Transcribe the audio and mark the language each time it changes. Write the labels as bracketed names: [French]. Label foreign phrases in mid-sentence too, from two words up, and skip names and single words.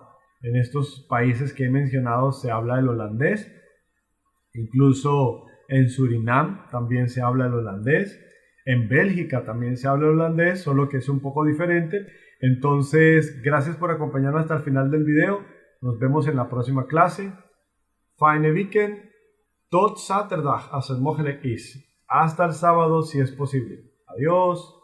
[Spanish] En estos países que he mencionado se habla el holandés, incluso en Surinam también se habla el holandés, en Bélgica también se habla el holandés, solo que es un poco diferente. Entonces, gracias por acompañarnos hasta el final del video. Nos vemos en la próxima clase. [Dutch] Fijne weekend. Tot zaterdag als het mogelijk is. [Spanish] Hasta el sábado si es posible. Adiós.